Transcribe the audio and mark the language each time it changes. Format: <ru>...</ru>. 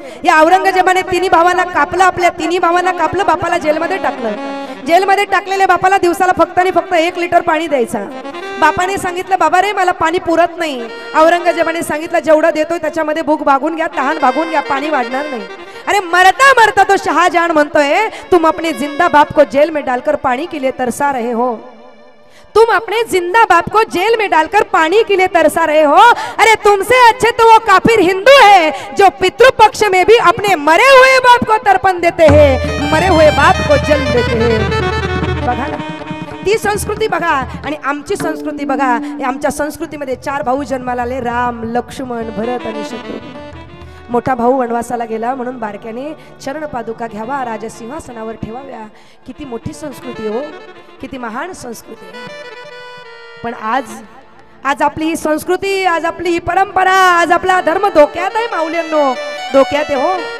<mr>या औरंगजेबाने तिन्ही भावांना कापलं, आपल्या तिन्ही भावांना कापलं, बापाला जेलमध्ये टाकलं. जेलमध्ये टाकलेल्या बापाला दिवसाला फक्त आणि फक्त 1 लिटर पाणी द्यायचा. बापाने सांगितलं, बाबा रे मला पाणी पुरत नाही. औरंगजेबाने सांगितलं, जेवढं देतोय त्याच्यामध्ये भूक भागून घ्या, तहान भागून घ्या, पाणी वाढणार नाही. अरे मरता मरता तो शाहजहान म्हणतोय,</mr> <hi>तुम अपने जिंदा बाप को जेल में डालकर पानी के लिए तरसा रहे हो, तुम अपने जिंदा बाप को जेल में डालकर पानी के लिए तरसा रहे हो. अरे तुमसे अच्छे तो वो काफिर हिंदू है जो पितृपक्ष में भी अपने मरे हुए बाप को तर्पण देते हैं, मरे हुए बाप को जन्म देते हैं.</hi> <mr>बघा ना, ती संस्कृती बघा आणि आमची संस्कृती बघा. आमच्या संस्कृतीमध्ये 4 भाऊ जन्माला आले, राम, लक्ष्मण, भरत आणि शत्रुघ्न. मोठा भाऊ वनवासाला गेला म्हणून बारक्याने चरण पादुका घ्यावा, राजसिंहासनावर ठेवाव्या. किती मोठी संस्कृती हो, किती महान संस्कृती. पण आज आपली ही संस्कृती, आज आपली ही परंपरा, आज आपला धर्म धोक्यात आहे माऊल्यांनो, धोक्यात आहे हो.</mr>